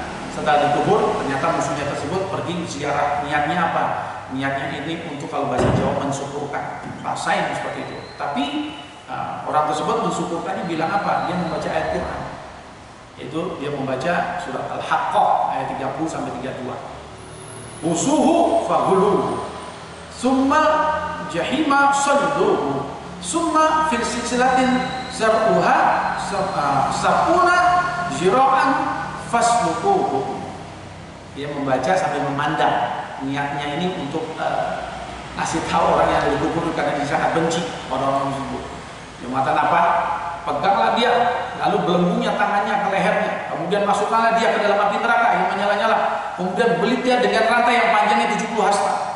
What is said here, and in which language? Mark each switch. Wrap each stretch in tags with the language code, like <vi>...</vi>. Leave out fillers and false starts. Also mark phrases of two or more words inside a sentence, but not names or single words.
<id>Setelah dikubur, ternyata musuhnya tersebut pergi ziarah. Niatnya apa? Niatnya ini untuk, kalau bahasa Jawa, mensyukurkan. Rasain seperti itu. Tapi orang tersebut mensyukurkannya bilang apa? Dia membaca ayat Quran. Yaitu dia membaca surat Al-Haqqah ayat 30 sampai 32.</id> <ar>خذوه فغلوه ثم الجحيم صلوه ثم في سلسلة ذرعها سبعون ذراعا فاسلكوه.</ar> <id>Dia membaca sambil memandang. Niatnya ini untuk ngasih tahu orang yang dikubur karena dia sangat benci orang-orang tersebut. Dia mengatakan apa? Peganglah dia, lalu belenggunya tangannya ke lehernya, kemudian masukkanlah dia ke dalam api neraka yang menyala-nyala, kemudian belit dia dengan rantai yang panjangnya 70 hasta.</id>